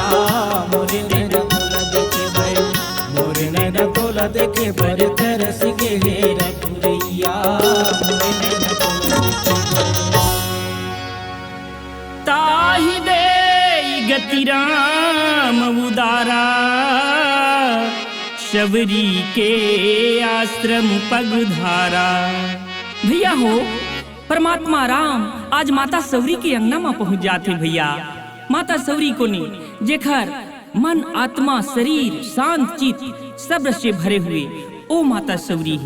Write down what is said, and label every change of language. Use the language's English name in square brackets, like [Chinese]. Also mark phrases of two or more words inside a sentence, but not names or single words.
[Chhattisgarhi] मोर नैना तोला देखे बर, मोर नैना तोला देखे बर तरस के हे रघुरैया। मोर नैना तोला देखे बर। [Awadhi] ताहि दे गति राम उदारा। शबरी के आश्रम पगधारा। [Chhattisgarhi] भैया हो, परमात्मा राम आज माता सवरी के अंगना में पहुंच जाते भैया। माता सवरी को ने जेखर मन आत्मा शरीर शांत चित सब रस से भरे हुए ओ माता सवरी है।